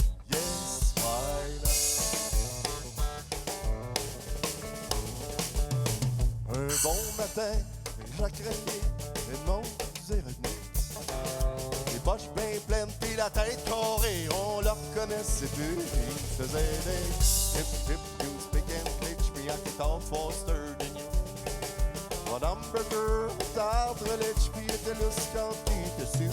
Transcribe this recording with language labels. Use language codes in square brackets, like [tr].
[en] Yes, why not? [fr] Un bon matin, Jacques Renier, Edmond est revenu. Les poches bien pleines pis la tête carrée, on le reconnaissait plus. Il faisait des hip hip, [en] you speak English, me I can talk faster than you. One hamburger without relish, [fr] puis il était lousse quand il était sûr.